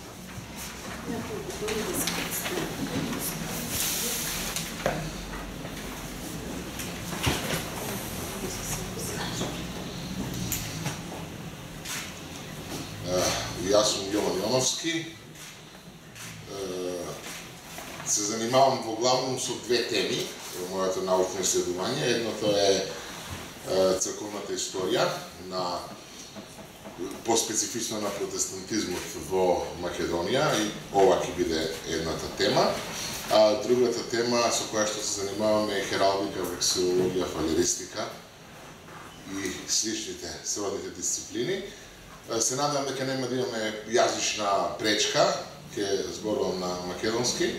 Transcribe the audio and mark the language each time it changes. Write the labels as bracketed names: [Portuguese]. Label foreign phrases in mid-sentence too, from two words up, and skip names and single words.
[Bulgarian] Аз съм Йован Йоновски. Се занимавам главно с две теми в моето научно изследование. Едното е църковната история, по-специфично на [Macedonian] протестантизмот во Македонија, и ова ќе биде едната тема. А другата тема со која што се занимаваме е хералдика, вексилологија, фалеристика и сличните сродните дисциплини. Се надам дека нема да имаме јазична пречка, ќе зборувам на македонски.